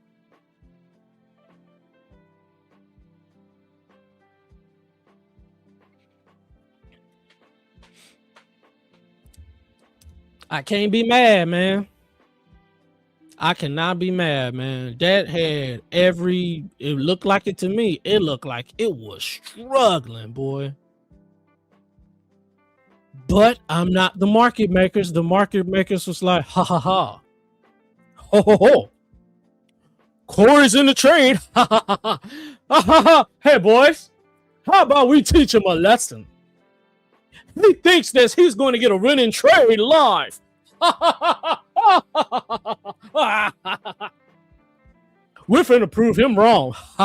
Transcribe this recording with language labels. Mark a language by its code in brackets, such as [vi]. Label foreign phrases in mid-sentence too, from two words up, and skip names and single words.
[en] I can't be mad, man. I cannot be mad, man. That had it looked like it to me. It looked like it was struggling, boy. But I'm not the market makers. The market makers was like, ha ha ha. Ho ho ho. Corey's in the trade. Ha ha ha ha. Ha ha ha. Hey boys, how about we teach him a lesson? He thinks that he's going to get a running trade live. We're finna prove him wrong.